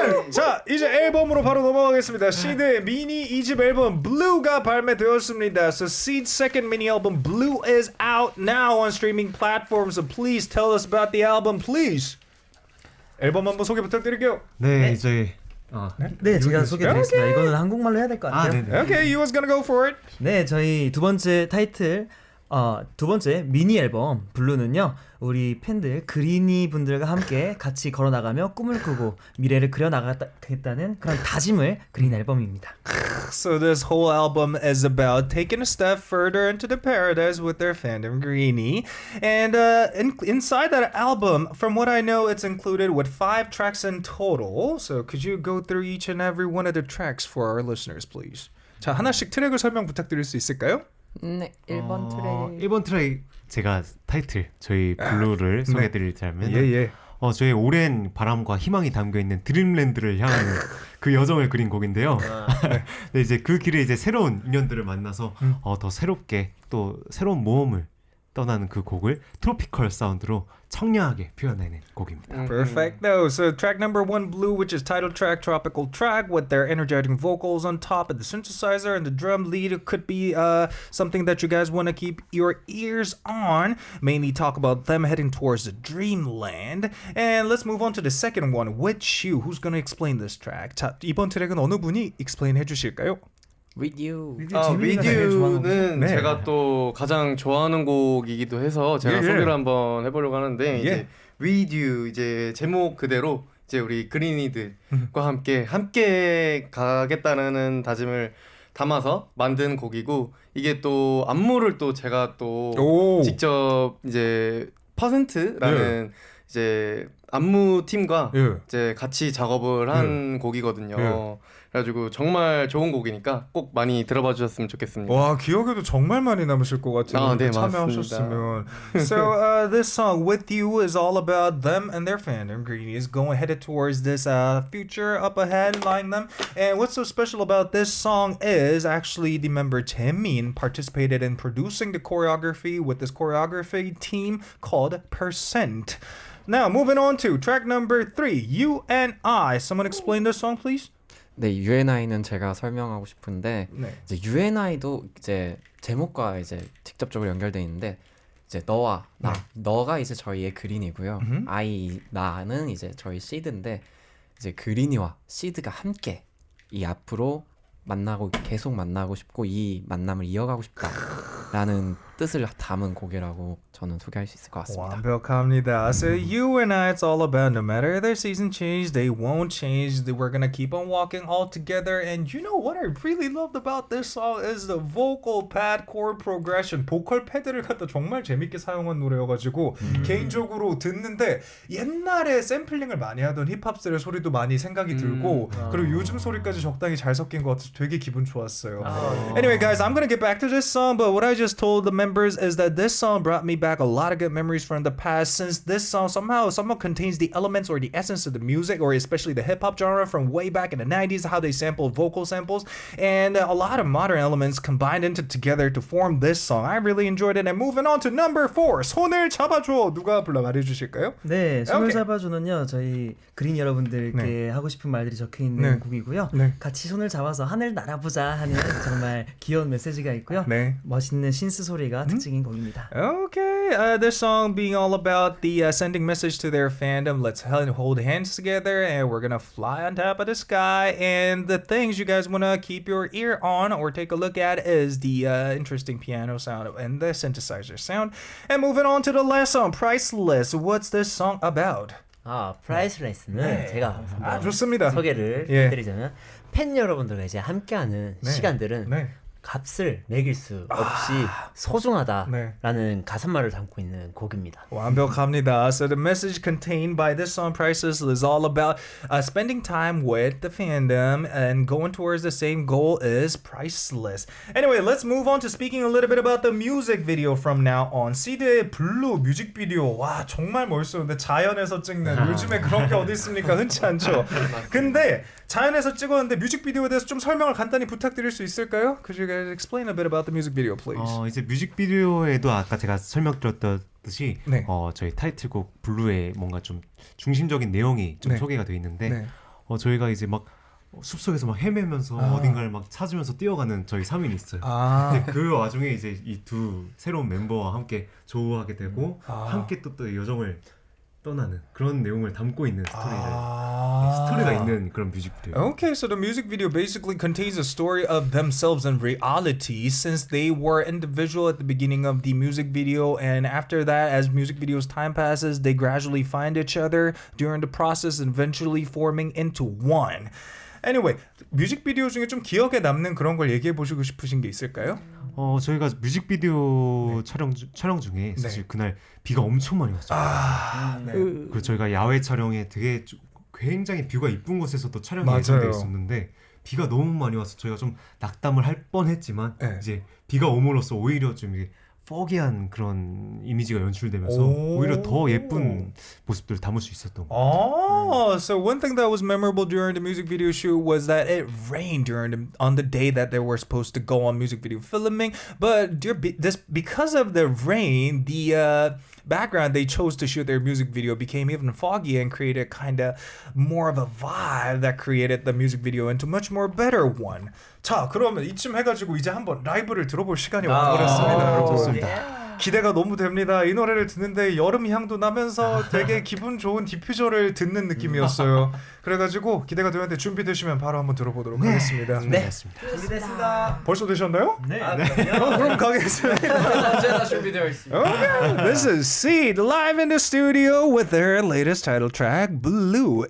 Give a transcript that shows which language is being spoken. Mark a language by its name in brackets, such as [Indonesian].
[Korean] 자, 이제 앨범으로 바로 넘어가겠습니다. XEED의 미니 2집 앨범 Blue가 발매되었습니다. [English] So XEED's second mini album Blue is out now on streaming platforms. So please tell us about the album, please. [Korean] 앨범 한번 소개 부탁드릴게요. 네, 저희 네, 제가 소개드리겠습니다. 이거는 한국말로 해야 될 것 같아요. [English] Okay, you was gonna go for it. [Korean] 네, 저희 두 번째 타이틀, 두 번째 미니 앨범 블루는요, 우리 팬들 그리니 분들과 함께 같이 걸어 나가며 꿈을 꾸고 미래를 그려 나가겠다는 그런 다짐을 그린 앨범입니다. [English] So this whole album is about taking a step further into the paradise with their fandom Greenie. And inside that album, from what I know, it's included with 5 tracks in total. So could you go through each and every one of the tracks for our listeners, please? [Korean] 자, 하나씩 트랙을 설명 부탁드릴 수 있을까요? 네, 1번 트랙. 1번 트랙 제가 타이틀 저희 블루를 소개해드리자면 예. 저의 오랜 바람과 희망이 담겨있는 드림랜드를 향하는 그 여정을 그린 곡인데요. 네, 이제 그 길에 이제 새로운 인연들을 만나서 더 새롭게 또 새로운 모험을 떠나는 그 곡을 트로피컬 사운드로 청량하게 표현해낸 곡입니다. [English] Perfect. No, so track number 1, Blue, which is title track, tropical track, with their energizing vocals on top of the synthesizer and the drum lead could be something that you guys want to keep your ears on. Mainly talk about them heading towards the dreamland. And let's move on to the second one, With You. Who's going to explain this track? [Korean] 자, 이번 트랙은 어느 분이 explain 해주실까요? With You. With You는 제가 또 가장 좋아하는 곡이기도 해서 제가 소개를 한번 해보려고 하는데 이제 With You 이제 제목 그대로 이제 우리 그린이들과 함께 가겠다는 다짐을 담아서 만든 곡이고 이게 또 안무를 또 제가 또 직접 이제 퍼센트라는 이제 안무 팀과 이제 같이 작업을 한 곡이거든요. 그래가지고 정말 좋은 곡이니까 꼭 많이 들어봐 주셨으면 좋겠습니다. 와, 기억에도 정말 많이 남으실 것 같아요. 네, 참여하셨으면. [English] So this song With You is all about them and their fandom. Greenie is headed towards this future up ahead, lying them. And what's so special about this song is actually the member Jaemin participated in producing the choreography with this choreography team called %. Now moving on to track number 3, You and I. Someone explain this song, please. [Korean] 네, UNI는 제가 설명하고 싶은데 이제 UNI도 이제 제목과 이제 직접적으로 연결돼 있는데 이제 너와 나, 너가 이제 저희의 그린이고요. 나는 이제 저희 시드인데 이제 그린이와 시드가 함께 이 앞으로 계속 만나고 싶고 이 만남을 이어가고 싶다. 라는 뜻을 담은 곡이라고 저는 소개할 수 있을 것 같습니다. 완벽합니다. [English] So you and I, it's all about no matter their season change, they won't change. We're gonna keep on walking all together. And you know what I really loved about this song is the vocal pad chord progression. [Korean] 보컬 패드를 갖다 정말 재밌게 사용한 노래여가지고 개인적으로 듣는데 옛날에 샘플링을 많이 하던 힙합들의 소리도 많이 생각이 들고 그리고 요즘 소리까지 적당히 잘 섞인 것 같아서 되게 기분 좋았어요. [English] Anyway, guys, I'm gonna get back to this song, but what I just told the members is that this song brought me back a lot of good memories from the past, since this song somehow contains the elements or the essence of the music, or especially the hip-hop genre from way back in the 90s, how they sampled vocal samples, and a lot of modern elements combined into together to form this song. I really enjoyed it. And moving on to number 4, 손을 잡아줘. [Korean] 누가 불러 말해주실까요? 네, 손을 [English] Okay. [Korean] 잡아줘는요 저희 그린 여러분들께 하고 싶은 말들이 적혀 있는 곡이고요. 같이 손을 잡아서 하늘 날아보자 하는 정말 귀여운 메시지가 있고요. 멋있는 신스 소리가 특징인 곡입니다. [English] Okay, this song being all about the sending message to their fandom. Let's hold hands together and we're gonna fly on top of the sky. And the things you guys wanna keep your ear on or take a look at is the interesting piano sound and the synthesizer sound. And moving on to the last song, Priceless. What's this song about? [Korean] Priceless는 제가 좋습니다. 소개를 해드리자면 팬 여러분들과 이제 함께하는 시간들은 값을 매길 수 없이 소중하다라는 가사말을 담고 있는 곡입니다. 완벽합니다. [English] So the message contained by this song, Priceless, is all about spending time with the fandom and going towards the same goal is priceless. Anyway, let's move on to speaking a little bit about the music video from now on. [Korean] XEED의 블루 뮤직비디오. 와, 정말 멋있었는데 자연에서 찍는 요즘에 그런 게 어디 있습니까? 흔치 않죠. 근데 자연에서 찍었는데 뮤직비디오에 대해서 좀 설명을 간단히 부탁드릴 수 있을까요? [English] Could you guys explain a bit about the music video, please? [Korean] 이제 뮤직비디오에도 아까 제가 설명드렸듯이 저희 타이틀곡 블루에 뭔가 좀 중심적인 내용이 좀 소개가 되어 있는데 저희가 이제 막 숲속에서 막 헤매면서 어딘가를 막 찾으면서 뛰어가는 저희 3인이 있어요. 근데 그 와중에 이제 이 두 새로운 멤버와 함께 조우하게 되고 함께 또 여정을 떠나는 그런 내용을 담고 있는 스토리가 있는 그런 뮤직비디오. [English] Okay, so the music video basically contains a story of themselves in reality, since they were individual at the beginning of the music video, and after that, as music videos time passes, they gradually find each other during the process, and eventually forming into one. [Korean] Anyway, 뮤직비디오 중에 좀 기억에 남는 그런 걸 얘기해 보시고 싶으신 게 있을까요? 저희가 뮤직비디오 촬영 중에 사실 그날 비가 엄청 많이 왔어요. 그리고 저희가 야외 촬영에 되게 굉장히 뷰가 이쁜 곳에서도 촬영이 예정되어 있었는데 비가 너무 많이 와서 저희가 좀 낙담을 할 뻔했지만 이제 비가 오므로써 오히려 좀 이게 포기한 그런 이미지가 연출되면서 오히려 더 예쁜 모습들을 담을 수 있었던 것 같아요. [English] So one thing that was memorable during the music video shoot was that it rained on the day that they were supposed to go on music video filming. But because of the rain, the background they chose to shoot their music video became even foggy and created kind of more of a vibe that created the music video into a much more better one. [Korean] 자, 그러면 이쯤 해가지고 이제 한번 라이브를 들어볼 시간이 와버렸습니다, 여러분. 기대가 너무 됩니다. 이 노래를 듣는데 여름 향도 나면서 되게 기분 좋은 디퓨저를 듣는 느낌이었어요. 그래가지고 기대가 되는데 준비되시면 바로 한번 들어보도록 하겠습니다. 네, 준비됐습니다. 벌써 되셨나요? 네. 그럼 가겠습니다. 언제나 준비되어 있습니다. [English] Okay, this is XEED live in the studio with their latest title track, Blue.